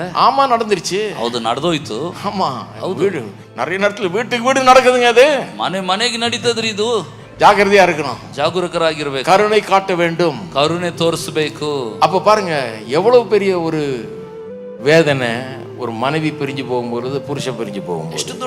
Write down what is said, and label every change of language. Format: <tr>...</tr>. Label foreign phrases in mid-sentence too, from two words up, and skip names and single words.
<ta>ஆமா நடந்துருச்சு.</ta> <kn>ಹೌದು, ನಡೆದೋಯ್ತು.</kn> <ta>ஆமா, வீடு நிறைய நேரத்துல வீட்டுக்கு வீடு நடக்குதுங்க. அது</ta> <kn>ಮನೆಗೆ ನಡೀತದ್ರಿ. ಇದು</kn> <ta>ஜாக்கிரதையா இருக்கணும்,</ta> <kn>ಜಾಗರೂಕರಾಗಿರ್ಬೇಕು,</kn> <ta>கருணை காட்ட வேண்டும்.</ta> <kn>ಕರುಣೆ ತೋರಿಸಬೇಕು.</kn> <ta>அப்ப பாருங்க எவ்வளவு பெரிய ஒரு வேதனை ஒரு மனைவி பிரிஞ்சு போகும்போது, புருஷன் பிரிஞ்சு போகும்போது.</ta>